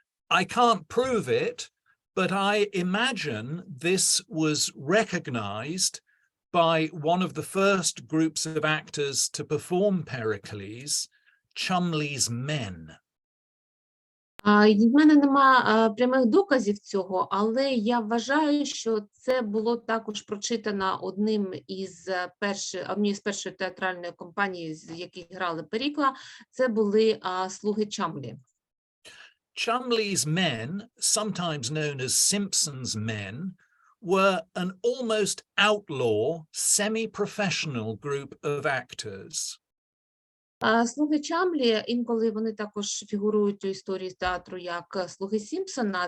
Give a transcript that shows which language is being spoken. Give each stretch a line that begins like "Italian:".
English: I can't prove it, but I imagine this was recognized by one of the first groups of actors to perform Pericles, Chumley's Men.
Ukrainian: В мене нема прямих доказів цього, але я вважаю, що це було також прочитано однією з першої театральної компанії, з яких грали Перікла. Це були «Слуги Чамлі».
English: Chumley's Men, sometimes known as Simpson's Men, were an almost outlaw, semi-professional group of actors.
Ukrainian: «Слуги Чамлі», інколи вони також фігурують у історії театру як «Слуги Сімпсона».